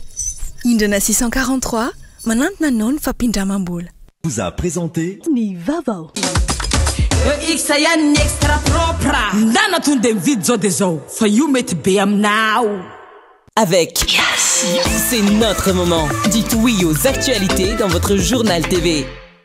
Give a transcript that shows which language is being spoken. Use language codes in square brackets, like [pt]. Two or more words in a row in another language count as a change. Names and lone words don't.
[mg] Indrana 643 manantona anao ny fampindramam-bola. [fr] Vous a présenté [mg] Ny Vavao. Isa ihany ny [fr] extra propre [mg] ndana tonde mividy zao de zao fa io mety be aminao. [fr] Avec Yes, c'est notre moment. Dites oui aux actualités dans votre journal TV.